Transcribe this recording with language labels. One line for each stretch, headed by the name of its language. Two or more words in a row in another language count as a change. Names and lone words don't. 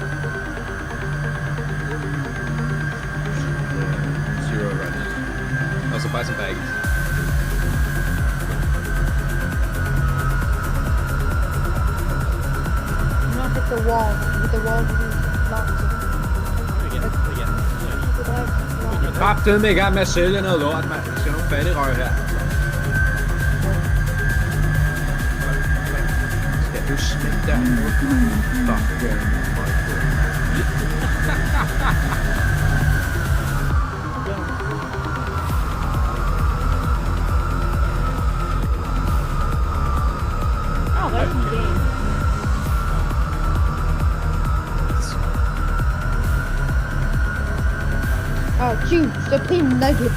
English: Zero right now. Also buy some bags. Not hit the wall. Hit the wall.
Danish: Kraftedeme i gang med at sælge noget lort, mand. Der skal nogle fattigrøg her. Skal du smække der? Fuck,
English: Oh, that's the game. Oh, shoot, Supreme Nugget.